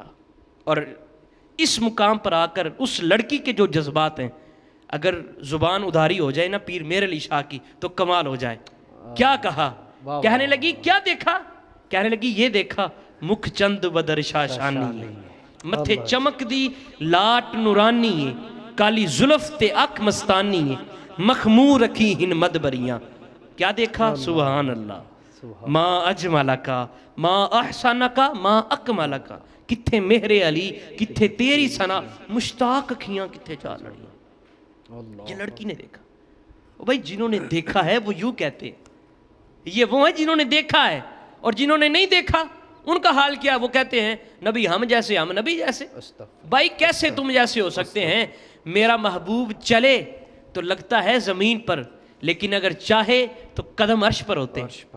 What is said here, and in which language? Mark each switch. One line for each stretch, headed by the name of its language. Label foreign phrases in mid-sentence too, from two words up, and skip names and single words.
Urdu: اور اس مقام پر آ کر اس لڑکی کے جو جذبات ہیں، اگر زبان ادھاری ہو جائے نا پیر میر علی شاہ کی تو کمال ہو جائے. کیا کہا؟ کہنے لگی کیا دیکھا؟ کہنے لگی یہ دیکھا
Punjabi: مکھ چند بدر شاشانی ہے، متھے چمک دی لاٹ نورانی ہے، کالی زلف تے اک مستانی ہے، مخمور رکھی ہن مدبریاں.
Urdu: کیا دیکھا؟ سبحان اللہ.
Arabic: ما اجملکا ما احسنکا ما اکملکا.
Punjabi: کتھے مہر علی کتھے تیری ثنا، مشتاق اکھیاں کتھے جا لڑیاں.
Urdu: یہ لڑکی نے دیکھا. بھائی جنہوں نے دیکھا ہے وہ یوں کہتے ہیں، یہ وہ ہیں جنہوں نے دیکھا ہے. اور جنہوں نے نہیں دیکھا ان کا حال کیا؟ وہ کہتے ہیں نبی ہم جیسے ہم نبی جیسے. بھائی کیسے تم جیسے ہو سکتے ہیں؟ میرا محبوب چلے تو لگتا ہے زمین پر، لیکن اگر چاہے تو قدم عرش پر ہوتے ہیں.